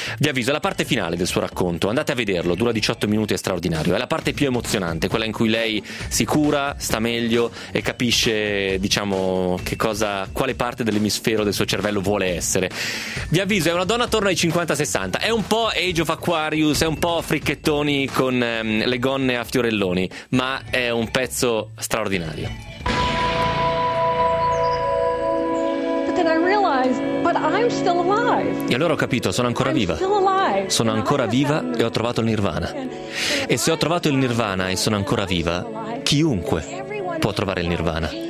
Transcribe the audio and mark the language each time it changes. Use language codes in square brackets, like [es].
[it] Vi avviso, la parte finale del suo racconto, andate a vederlo, dura 18 minuti, è straordinario, è la parte più emozionante, quella in cui lei si cura, sta meglio e capisce, diciamo, che cosa, quale parte dell'emisfero del suo cervello vuole essere. Vi avviso, è una donna attorno ai 50-60, è un po' Age of Aquarius, è un po' fricchettoni con le gonne a fiorelloni, ma è un pezzo straordinario. [en] And I realized, but I'm still alive. [it] E allora ho capito, sono ancora viva. Sono ancora viva e ho trovato il Nirvana. E se ho trovato il Nirvana e sono ancora viva, chiunque può trovare il Nirvana.